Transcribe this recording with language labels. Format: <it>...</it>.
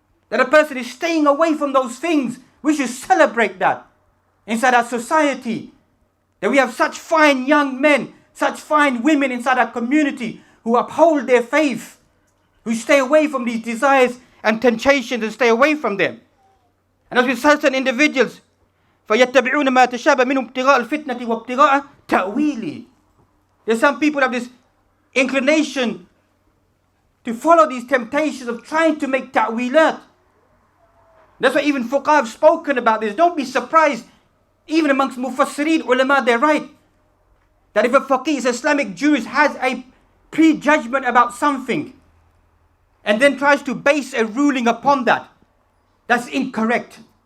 <en>That a person is staying away from those things. We should celebrate that inside our society. That we have such fine young men, such fine women inside our community who uphold their faith, who stay away from these desires and temptations and stay away from them.</en> <ar>And as with certain individuals, فَيَتَّبِعُونَ مَا تَشَابَ مِنْهُ ابْتِغَاءَ الْفِتْنَةِ وَابْتِغَاءَ تَأْوِيلِ.</ar> <en>There's some people have this inclination to follow these temptations of trying to make ta'wilat. That's why even fuqaha have spoken about this. Don't be surprised, even amongst mufassirin, ulama, they're right. That if a faqih, Islamic jurist, has a prejudgment about something, and then tries to base a ruling upon that, that's incorrect.</en>